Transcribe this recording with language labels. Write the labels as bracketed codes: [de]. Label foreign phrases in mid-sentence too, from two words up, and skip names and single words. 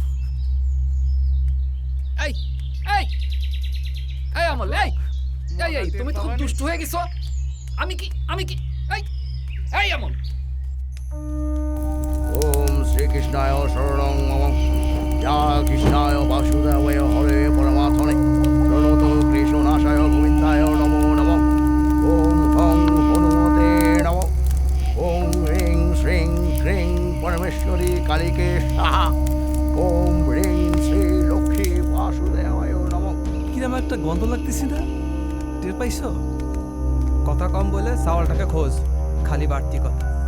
[bn] এই এই এই আমল, এই এই এই তুমি তো খুব দুষ্ট হয়ে গেছো। আমি কি এই এই আমল। [sa] ওম শ্রীকৃষ্ণায় শরণং মম, যা কৃষ্ণায় বাসুদেবায় হরে পরমাত্মনে, প্রণত কৃষ্ণনাশায় গোবিন্দায় নমো নমঃ। ওম হং হনুমতে নমঃ। ওম হ্রিং শ্রীং ক্রিং পরমেশ্বরী কালিকে স্বাহা। ওম হ্রিং শ্রী লক্ষ্মী বাসুদেবায় নমঃ। [bn] কিরম একটা গন্ধ লাগতেছি না, টের পাইছো? কথা কম বলে চাওয়ালটাকে খোঁজ, খালি বাড়তি কথা।